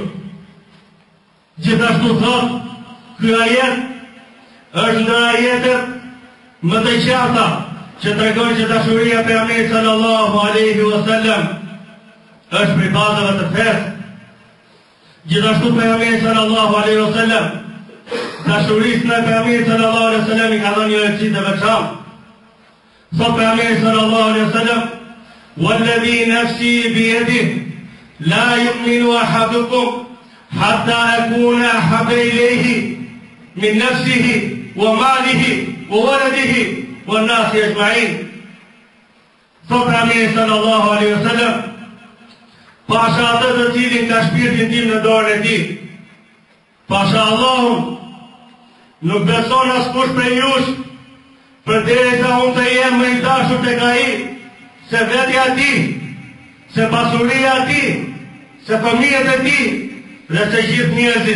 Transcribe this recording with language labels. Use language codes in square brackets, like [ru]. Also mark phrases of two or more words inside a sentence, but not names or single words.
[sq] Gjithashtu thot, ky ajet është ndër ajetet më të qarta që tregojnë që dashuria pejgamberit [ar] صلى الله عليه وسلم [sq] është prej bazave të fesë. Gjithashtu pejgamberi [ar] صلى الله عليه وسلم [sq] dashurisë ndaj pejgamberit [ar] صلى الله عليه وسلم [sq] i ka dhënë një rëndësi të veçantë. Thot pejgamberi [ar] صلى الله عليه وسلم والذي نفسي بيده لا يؤمن أحدكم حتى أكون أحب إليه من نفسه وماله وولده والناس أجمعين." [sq] Thot pejgamberi [ar] صلى الله عليه وسلم: [sq] "Pasha atë të cilin ka shpirtin tim në dorën e tij, pasha Allahun, nuk beson askush prej jush, përderisa unë të jem më i dashur tek ai, se vetja e tij, se pasuria e tij, se fëmijët e tij dhe se gjithë njerëzit.